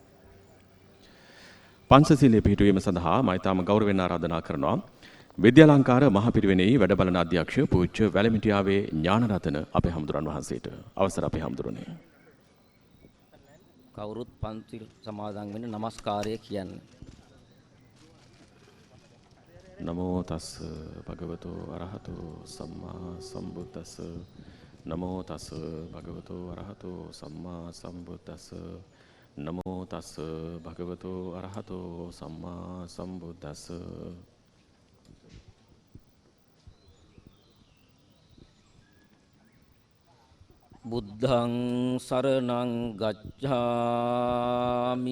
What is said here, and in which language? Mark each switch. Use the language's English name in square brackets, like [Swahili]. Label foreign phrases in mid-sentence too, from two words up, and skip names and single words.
[Sinhala] පංචශීලයේ පිහිටුවීම සඳහා මම ඊටම ගෞරවයෙන් ආරාධනා කරනවා විද්‍යාලංකාර මහ පිරිවෙනෙහි වැඩ බලන අධ්‍යක්ෂ පූජ්‍ය වැලමිටියාවේ ඥානරතන අපේ හමුදුරන් වහන්සේට අවසර අපේ හමුදුරනේ. කවුරුත් පන්සිල් සමාදන් වෙන්න নমස්කාරය කියන්න. [Pali] නමෝ තස් භගවතෝ අරහතෝ සම්මා සම්බුද්දස්ස. නමෝ තස් භගවතෝ අරහතෝ සම්මා සම්බුද්දස්ස. නමෝ තස් භගවතෝ අරහතෝ සම්මා සම්බුද්දස්ස. බුද්ධං සරණං ගච්ඡාමි.